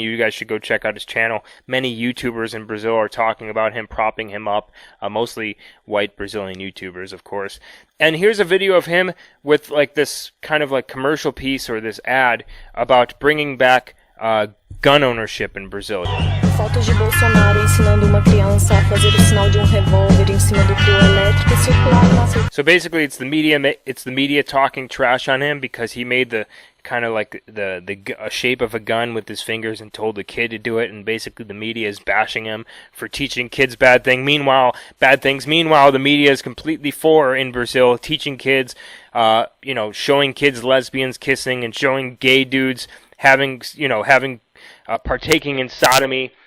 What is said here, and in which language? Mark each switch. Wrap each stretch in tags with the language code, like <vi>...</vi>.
<en>You guys should go check out his channel. Many YouTubers in Brazil are talking about him, propping him up, mostly white Brazilian YouTubers, of course. And here's a video of him with like this kind of like commercial piece or this ad about bringing back gun ownership in Brazil.</en> <pt>Fotos de Bolsonaro ensinando uma criança a fazer o sinal de revólver em cima do trio elétrico circularam nas.</pt> <en>So basically, it's the media talking trash on him because he made the kind of like the shape of a gun with his fingers and told the kid to do it, and basically the media is bashing him for teaching kids bad things. Meanwhile, the media is completely for in Brazil teaching kids, showing kids lesbians kissing and showing gay dudes having partaking in sodomy.</en>